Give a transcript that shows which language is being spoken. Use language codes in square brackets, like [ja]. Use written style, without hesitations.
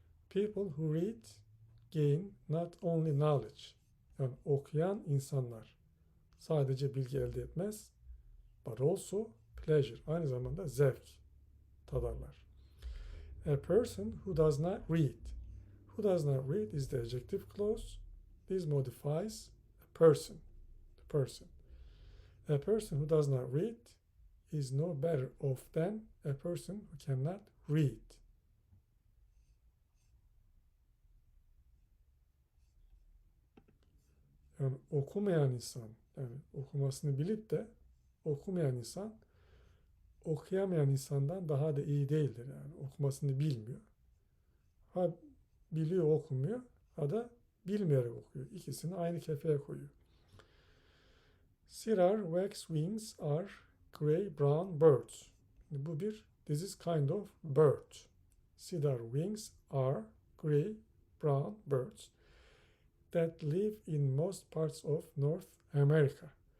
[en] People who read gain not only knowledge. [tr] Yani okuyan insanlar sadece bilgi elde etmez, [en] but also pleasure. [tr] Aynı zamanda zevk tadarlar. [en] A person who does not read. Who does not read is the adjective clause. This modifies a person. The person. A person who does not read is no better off than a person who cannot read. [tr] Yani okumayan insan, yani okumasını bilip de okumayan insan okuyamayan insandan daha da iyi değildir. Yani okumasını bilmiyor. Ha biliyor okumuyor, ha da bilmeyerek okuyor. İkisini aynı kefeye koyuyor. [en] Cigar waxwings are gray brown birds. This is kind of bird. Cedar wings are gray brown birds that live in most parts of North America.